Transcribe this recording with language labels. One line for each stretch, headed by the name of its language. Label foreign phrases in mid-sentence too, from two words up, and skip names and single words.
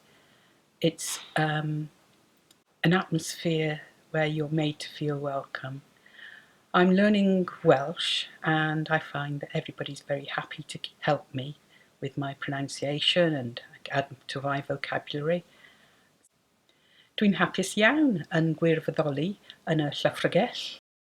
English: It's an atmosphere where you're made to feel welcome. I'm learning Welsh, and I find that everybody's very happy to help me with my pronunciation and add to my vocabulary.
Welsh: Dwi'n hapus iawn yn gwirfoddoli yn y llyfrgell.